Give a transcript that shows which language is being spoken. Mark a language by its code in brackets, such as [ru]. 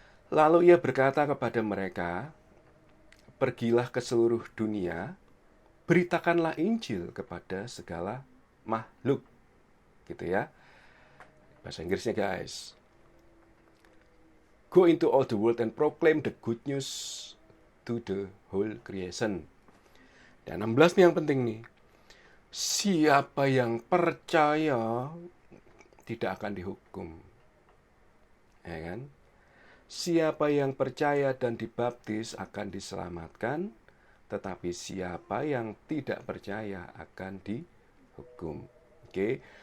[id] Lalu ia berkata kepada mereka, pergilah ke seluruh dunia, beritakanlah Injil kepada segala makhluk. Gitu ya. Bahasa Inggrisnya guys. [en] Go into all the world and proclaim the good news to the whole creation. [id] Dan 16 nih yang penting nih. Siapa yang percaya tidak akan dihukum. Ya kan? Siapa yang percaya dan dibaptis akan diselamatkan, tetapi siapa yang tidak percaya akan dihukum. Oke.